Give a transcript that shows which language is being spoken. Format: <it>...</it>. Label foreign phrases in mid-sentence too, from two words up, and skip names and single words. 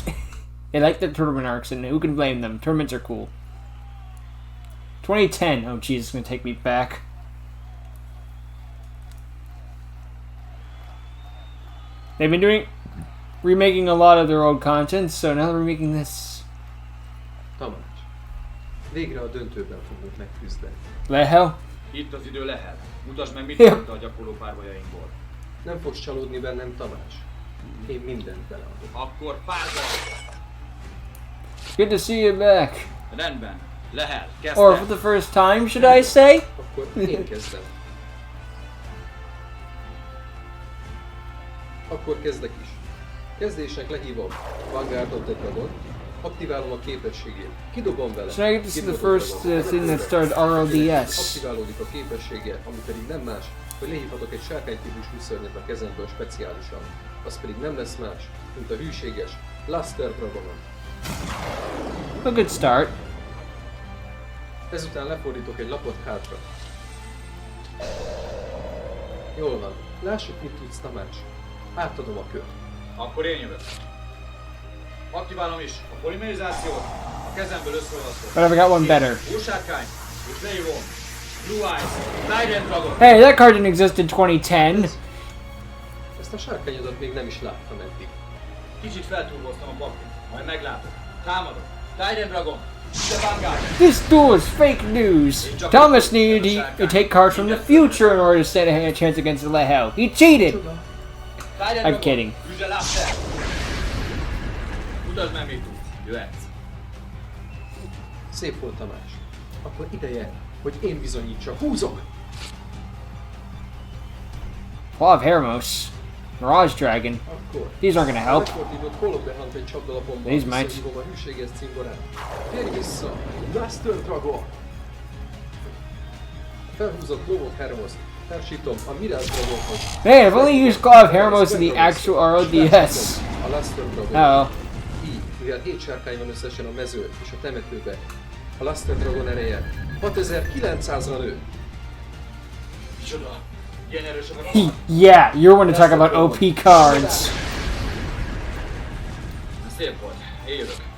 <en>They like the tournament arcs, and who can blame them? Tournaments are cool. 2010. Oh, jeez, it's going to take me back. They've been remaking a lot of their old content, so now they're remaking this.</en> <hu>Tamás, végre a döntőben fogunk megküzdeni. Lehel? Itt az idő Lehel. Mutasd meg, mit mondta a gyakorló párbajainkból. Nem fogsz csalódni bennem, Tamás. Én mindent beleadok. Akkor párbaj!</hu> <en>Good to see you back.</en> <hu>Rendben. Lehel, kezd</hu> <en>Or for the first time, should I say?</en> <hu>Akkor én kezdem. Akkor kezdek is. Kezdésnek lehívom Vanguardot egy dragon, aktiválom a képességét, kidobom vele.</hu> <en>So I get to see the first thing that started RODS.</en> <hu>Aktiválódik a képessége, ami pedig nem más, hogy lehívhatok egy sárkánytípusú szörnyet a kezemből speciálisan. Az pedig nem lesz más, mint a hűséges Luster Dragonon.</hu> <en>A good start.</en> <hu>Ezután lefordítok egy lapot hátra. Jól van, lássuk, mit tudsz, Tamás. Átadom a kört. Akkor én jövök. Aktiválom is a polimerizációt, a kezemből összeolvasztok.</hu> <en>But I've got one better.</en> <hu>Hósárkány, és lehívom Blue Eyes, Trident Dragon.</hu> <en>Hey, that card didn't exist in 2010.</en> <hu>Ezt a sárkányodat még nem is láttam eddig. Kicsit feltúloztam a paklit, majd meglátod. Támadok,</hu> <en>Trident Dragon, the Vanguard. This duel is fake news. Thomas needed to take cards from the future in order to stand a chance against Lehel. He cheated. I'm kidding. Use a Luster.</en> <hu>Mutasd meg, mit tudsz. Jöhetsz. Szép volt, Tamás. Akkor ideje, hogy én bizonyítsak. Húzok! Claw of Hermos. Mirage Dragon. Akkor.</hu> <en>These aren't gonna help.</en> <hu>Lefordított Holobehant egy csapdalapomban.</hu> <en>These might.</en> <hu>Visszahívom a hűséges cimborát. Térj vissza! Luster Dragon! Felhúzott Claw of Hermos. Társítom a Mirage Dragonhoz.</hu> <en>Hey, I've only used Claw of Hermos in the actual RODS.</en> <hu>A Luster Dragon.</hu> <en>Oh.</en> <hu>Így, mivel 7 sárkány van összesen a mező és a temetőbe, a Luster Dragon ereje 6900-ra nő. Micsoda? Ilyen erősek a</hu> <en>Yeah, you're one to talk about OP cards.</en> <hu>Szép volt. Én jövök.</hu>